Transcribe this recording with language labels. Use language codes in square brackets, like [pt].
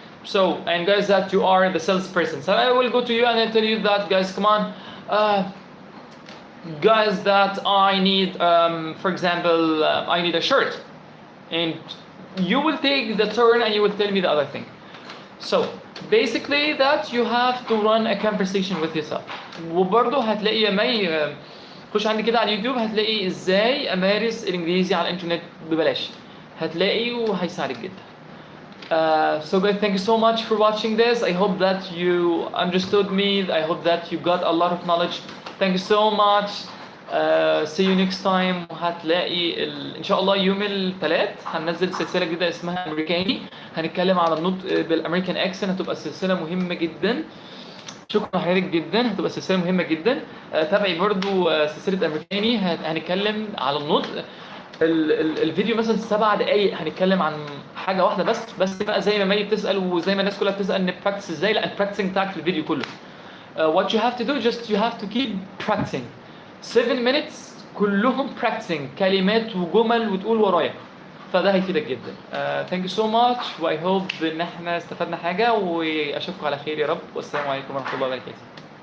[en] So, and guys, that you are the salesperson. So I will go to you and I tell you that, guys, come on, guys, that I need, for example, I need a shirt. And you will take the turn and you will tell me the other thing. So, basically that you have to run a conversation with yourself. [ar] وبرضه هتلاقي يا مي خش عندي كده على اليوتيوب هتلاقي ازاي امارس الانجليزي على الانترنت ببلاش، هتلاقي وهيساعدك جدا. [en] So guys, thank you so much for watching this. I hope that you understood me. I hope that you got a lot of knowledge. Thank you so much. See you next time. [ar] وهتلاقي ان شاء الله يوم الثلاث هننزل سلسله جديده اسمها امريكاني، هنتكلم على النطق بالامريكان اكسنت، هتبقى سلسله مهمه جدا. شكرا لحضرتك جدا، هتبقى سلسله مهمه جدا. تابعي برضو سلسله امريكاني، هنتكلم على النطق. الفيديو مثلا 7 دقايق هنتكلم عن حاجه واحده بس بقى زي ما مي بتسال وزي ما الناس كلها بتسال نبراكتس ازاي، لا البراكتسنج بتاعك في الفيديو كله. [en] what you have to do just you have to keep practicing 7 minutes [ar] كلهم [en] practicing [ar] كلمات وجمل وتقول ورايا، فده هيفيدك جدا. [en] thank you so much [ar] و [en] I hope [ar] ان احنا استفدنا حاجه، واشوفكم على خير يا رب، والسلام عليكم ورحمه الله وبركاته.